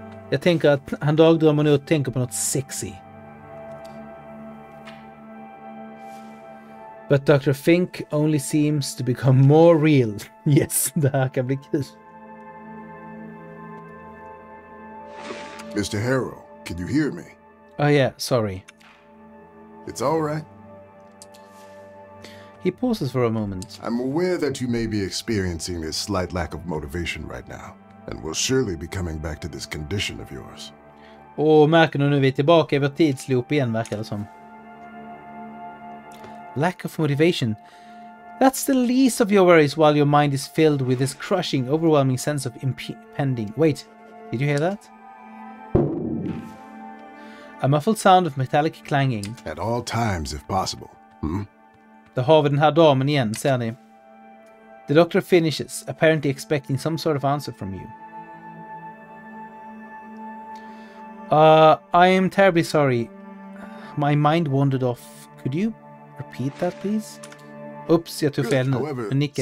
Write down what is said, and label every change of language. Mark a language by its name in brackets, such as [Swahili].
[Swedish] Jag tänker att han dagdrömmer nu och tänker på något sexy. [English] But Dr. Fink only seems to become more real. [Swedish] Yes, det här kan bli kul. [English] Mr. Harrow, can you hear me? Oh yeah, sorry. It's all right. He pauses for a moment. I'm aware that you may be experiencing this slight lack of motivation right now, and will surely be coming back to this condition of yours. [Swedish] Och märker nu vi är tillbaka i vår tidsloop igen, verkar det som. [English] Lack of motivation. That's the least of your worries while your mind is filled with this crushing, overwhelming sense of impending... Wait, did you hear that? A muffled sound of metallic clanging. At all times, if possible. [Swedish] Där har vi den här damen igen, ser ni. [English] The doctor finishes, apparently expecting some sort of answer from you. I am terribly sorry. My mind wandered off. Could you repeat that, please? [Swedish] Oops, jag tog fel nu. [English] However, [Swedish] Jag nickade